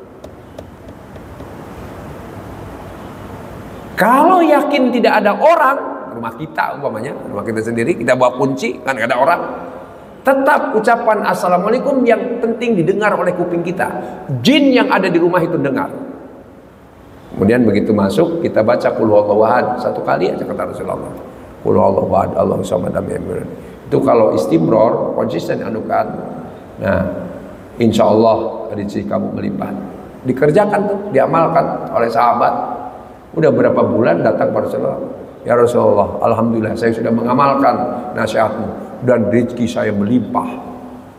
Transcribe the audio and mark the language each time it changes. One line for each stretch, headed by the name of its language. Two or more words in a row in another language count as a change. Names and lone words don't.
Indonesian: Kalau yakin tidak ada orang, rumah kita umpamanya, rumah kita sendiri, kita bawa kunci, kan gak ada orang, tetap ucapan assalamualaikum yang penting didengar oleh kuping kita. Jin yang ada di rumah itu dengar. Kemudian begitu masuk, kita baca
Arabic: قل هو الله أحد,
Indonesian: satu kali aja kata Rasulullah.
Arabic: قل هو الله أحد الله الصمد لم يلد ولم يولد.
Indonesian: Itu kalau istimror, konsisten anukan, nah
Arabic: إن شاء الله
Indonesian: rezeki kamu melimpah. Dikerjakan tuh, diamalkan oleh sahabat. Udah berapa bulan datang pada Rasulullah,
Arabic: يا رسول الله,
Indonesian: alhamdulillah saya sudah mengamalkan nasihatmu dan rezeki saya melimpah.